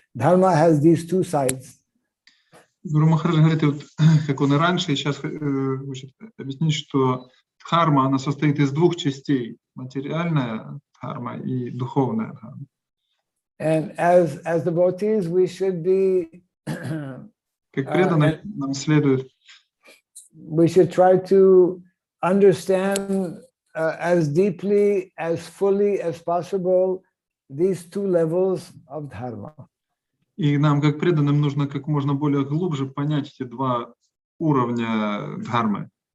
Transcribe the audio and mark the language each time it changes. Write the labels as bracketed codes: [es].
[en] Dharma has these two sides. [ru] Гуру Махарадж говорит, вот, как он и раньше, и сейчас хочет объяснить, что дхарма, она состоит из двух частей: материальная дхарма и духовная дхарма. [en] And as devotees, we should be [ru] Как преданные нам следует [en] we should try to understand as deeply, as fully as possible these two levels of dharma. [ru] И нам, как преданным, нужно как можно более глубже понять эти два уровня дхармы.